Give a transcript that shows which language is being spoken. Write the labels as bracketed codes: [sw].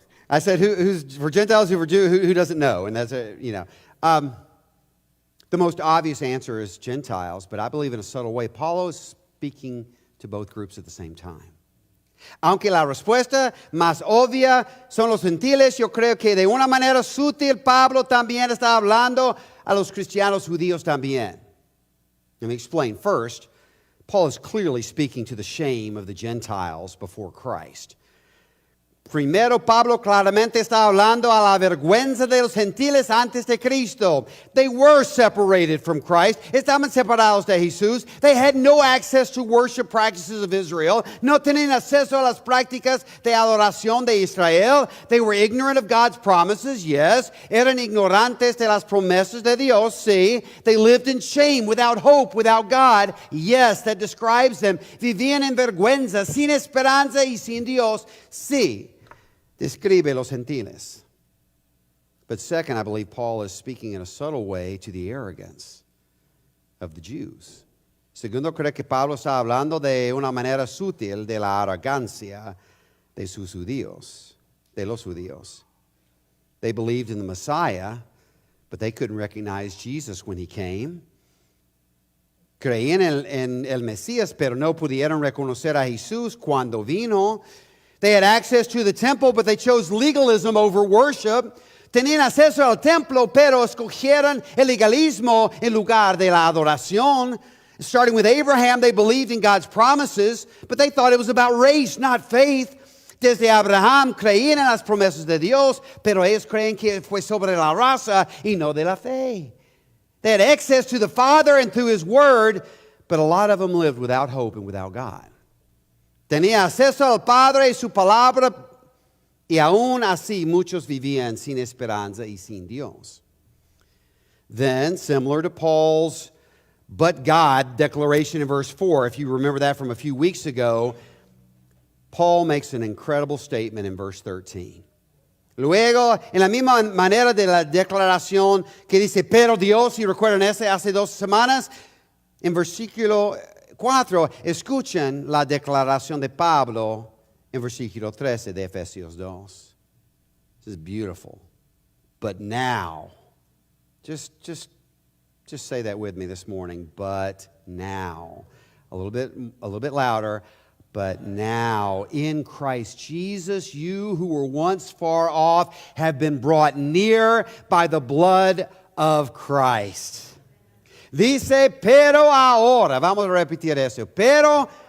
[en] I said, who's for Gentiles, who for Jews, who doesn't know? And that's the most obvious answer is Gentiles, but I believe in a subtle way, Paulo is speaking to both groups at the same time. [es] Aunque la respuesta más obvia son los gentiles, yo creo que de una manera sutil Pablo también está hablando a los cristianos judíos también. [en] Let me explain. First, Paul is clearly speaking to the shame of the Gentiles before Christ. [es] Primero, Pablo claramente está hablando a la vergüenza de los gentiles antes de Cristo. [en] They were separated from Christ. [es] Estaban separados de Jesús. [en] They had no access to worship practices of Israel. [es] No tenían acceso a las prácticas de adoración de Israel. [en] They were ignorant of God's promises, yes. [es] Eran ignorantes de las promesas de Dios, sí. [en] They lived in shame, without hope, without God, yes. That describes them. [es] Vivían en vergüenza, sin esperanza y sin Dios, sí. Describe los gentiles. [en] But second, I believe Paul is speaking in a subtle way to the arrogance of the Jews. [es] Segundo, creo que Pablo está hablando de una manera sutil de la arrogancia de sus judíos, de los judíos. [en] They believed in the Messiah, but they couldn't recognize Jesus when he came. [es] Creían en el Mesías, pero no pudieron reconocer a Jesús cuando vino. [en] They had access to the temple, but they chose legalism over worship. [es] Tenían acceso al templo, pero escogieron el legalismo en lugar de la adoración. [en] Starting with Abraham, they believed in God's promises, but they thought it was about race, not faith. [es] Desde Abraham creían en las promesas de Dios, pero ellos creen que fue sobre la raza y no de la fe. [en] They had access to the Father and through His Word, but a lot of them lived without hope and without God. [es] Tenía acceso al Padre y su palabra, y aún así muchos vivían sin esperanza y sin Dios. [en] Then, similar to Paul's "but God" declaration in verse 4, if you remember that from a few weeks ago, Paul makes an incredible statement in verse 13. [es] Luego, en la misma manera de la declaración que dice, pero Dios, y recuerdan ese hace 2 semanas, en versículo 4, escuchen la declaración de Pablo en versículo 13 de Efesios 2. [en] This is beautiful. But now, just say that with me this morning. But now, a little bit louder. But now, in Christ Jesus, you who were once far off have been brought near by the blood of Christ. [es] Dice, pero ahora, vamos a repetir eso, pero